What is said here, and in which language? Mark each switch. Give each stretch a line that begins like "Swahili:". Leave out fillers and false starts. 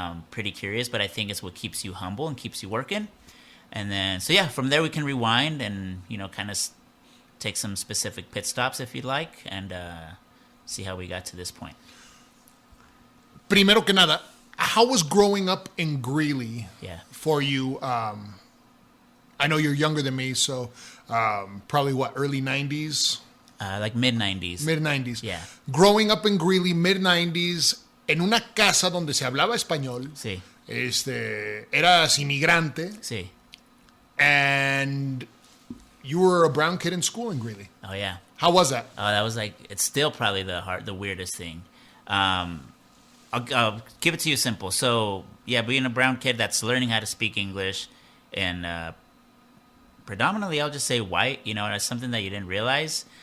English: Pretty curious, but I think it's what keeps you humble and keeps you working. And then, so yeah, from there we can rewind and, kind of take some specific pit stops if you'd like, and see how we got to this point.
Spanish: Primero que nada,
English: how was growing up in Greeley for you? I know you're younger than me, so probably early 90s? Like mid-90s. Mid-90s. Yeah. Growing up in Greeley, mid-90s,
Spanish: en una casa donde se hablaba español. Sí. Eras inmigrante. Sí.
English: And you were a brown kid in school in Greeley. Oh, yeah. How was that? Oh, that was it's still probably the weirdest thing. I'll give it to you simple. So, yeah, being a brown kid that's learning how to speak English, and predominantly, I'll just say white, that's something that you didn't realize.